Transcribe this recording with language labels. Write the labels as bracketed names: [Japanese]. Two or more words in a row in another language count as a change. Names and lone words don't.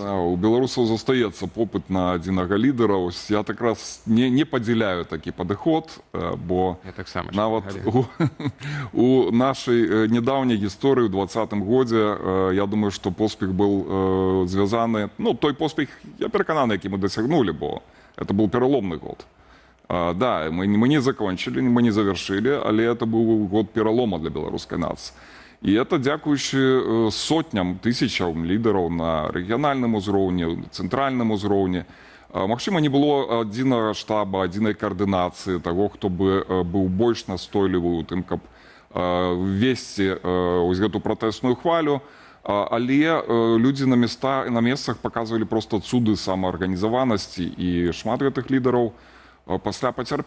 [Belarusian] Да, у беларусаў застаецца попыт на адзінага лідара. Ось я так раз не падзяляю такі падыход, бо Я таксама нават у нашай недаўняй гісторыі ў 2020 годзе, я думаю, што поспех быў звязаны, ну, той поспех, я перакананы, які мы дасягнулі, бо [Russian] это был [Belarusian] пераломны год. [Russian] Да, мы не закончили, мы не завершили, але это был [Belarusian] год пералома для беларускай нацыі. І это дзякуючы сотням, тысячам лідараў на рэгіянальным узроўні, цэнтральным узроўні. Магчыма, не было адзінага штаба, адзінай каардынацыі таго, хто бы быў больш настойлівы ў тым, каб весці гэту пратэсную хвалю, але людзі на месцах паказвалі проста цуды самаарганізаванасці, і шмат гэтых лідараў пасля пацярпелі.